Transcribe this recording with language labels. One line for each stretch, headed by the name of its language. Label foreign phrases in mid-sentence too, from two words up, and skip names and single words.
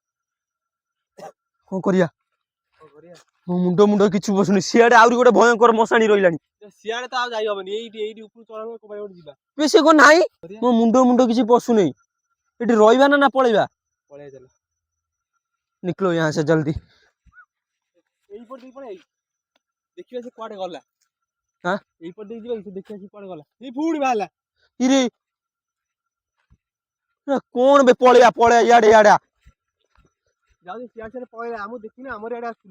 Odia: କଣ କରିବା? ମୋ ମୁଣ୍ଡ କିଛି ବସୁନି। ସିଆଡେ ଆହୁରି ଗୋଟେ ଭୟଙ୍କର ମଶାଣି ରହିଲାଣି। ସିଆଡେ ତ ଆଉ ଯାଇ ହବନି, ଏଇଠି ଉପରୁ ଯିବା। ସେ କଣ ନାହିଁ, ମୋ ମୁଣ୍ଡ କିଛି ପଶୁନେଇ। ଏଠି ରହିବା ନା ପଳେଇବା?
Hindi: ନିକଲୋ यहाँ से जल्दी।
Odia: ଏଇପଟେ ପଳେଇ ଦେଖିବା ସେ କୁଆଡେ ଗଲା। ଏଇପଟେ ଦେଇ ଯିବା, ଦେଖିବା ସେ କୁଆଡେ ଗଲା। ଏଇ ପୁଣି ବାହାରିଲା। ଇରେ କଣ ବେ? ପଳେଇବା ଇଆଡେ ଯାଉଛି ସିଆଡେ ପଳେଇଲା, ଆମକୁ ଦେଖିନି, ଆମର ଇଆଡେ ଆସୁଥିଲା।